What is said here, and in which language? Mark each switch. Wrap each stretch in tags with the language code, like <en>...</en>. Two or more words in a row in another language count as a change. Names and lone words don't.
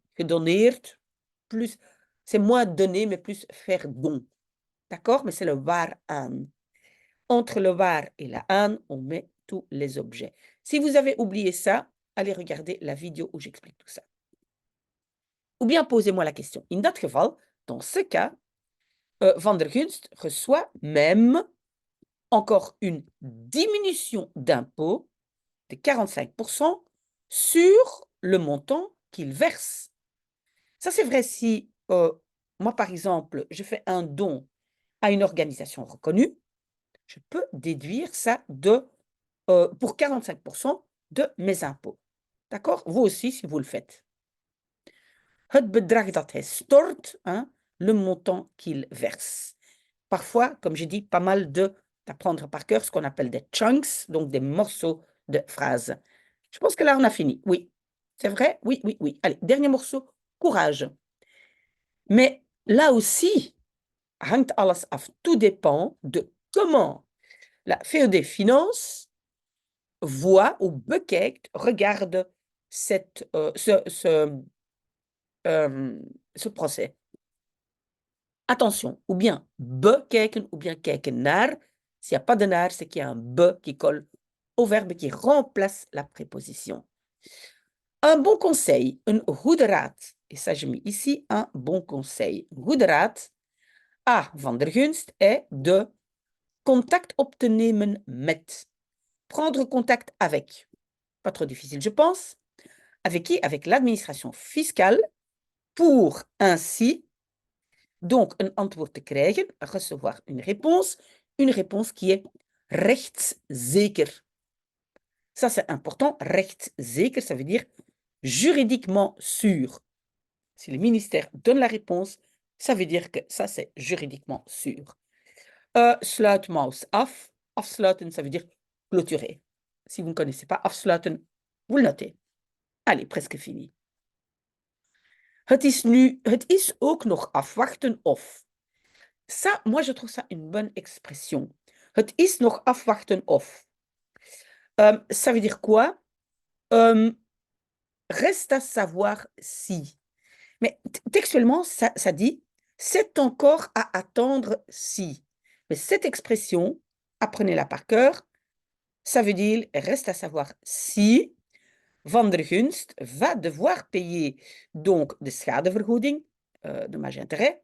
<fr>Gedoneerd, plus, c'est moins donner, mais plus faire don. D'accord? Mais c'est le waaraan. Entre le waar et la aan, on met tous les objets. Si vous avez oublié ça, allez regarder la vidéo où j'explique tout ça. Ou bien posez-moi la question.</fr> <nl>In dat geval,</nl> <fr>dans ce cas, Van der Gunst reçoit même encore une diminution d'impôt de 45% sur le montant qu'il verse. Ça, c'est vrai si, moi, par exemple, je fais un don à une organisation reconnue, je peux déduire ça pour 45% de mes impôts. D'accord? Vous aussi, si vous le faites.</fr> <nl>Het bedrag dat hij stort,</nl> <fr>hein, le montant qu'il verse. Parfois, comme j'ai dit, pas mal d'apprendre par cœur ce qu'on appelle des chunks, donc des morceaux de phrases. Je pense que là, on a fini. Oui, c'est vrai? Oui, oui, oui. Allez, dernier morceau, courage. Mais là aussi,</fr> <nl>hangt alles af.</nl> <fr>Tout dépend de comment la VOD Finance voit ou bekijkt, regarde ce procès. Attention, ou bien bekijken ou bien</fr> <nl>kijken naar.</nl> <fr>S'il n'y a pas de naar, c'est qu'il y a un be qui colle au verbe qui remplace la préposition. Un bon conseil,</fr> <nl>een goede raad.</nl> <fr>Et ça, je mets ici un bon conseil.</fr> <nl>Goede raad à van der Gunst</nl> <fr>est de</fr> <nl>contact op te nemen met.</nl> <fr>Prendre contact avec. Pas trop difficile, je pense. Avec qui? Avec l'administration fiscale pour ainsi donc</fr> <nl>een antwoord te krijgen,</nl> <fr>recevoir une réponse qui est rechtszeker. Ça, c'est important. Rechtszeker, ça veut dire juridiquement sûr. Si le ministère donne la réponse, ça veut dire que ça, c'est juridiquement sûr.</fr> <nl>Sluit mouse af. Afsluiten,</nl> <fr>ça veut dire clôturer. Si vous ne connaissez pas afsluiten, vous le notez. Allez, presque fini.</fr> <nl>Het is ook nog afwachten of.</nl> <fr>Ça, moi, je trouve ça une bonne expression.</fr> <nl>Het is nog afwachten of.</nl> <fr>Ça veut dire quoi? Reste à savoir si. Mais textuellement, ça dit c'est encore à attendre si. Mais cette expression, apprenez-la par cœur, ça veut dire reste à savoir si Van der Gunst va devoir payer donc</fr> <nl>de schadevergoeding,</nl> <fr>dommage-intérêt.</fr>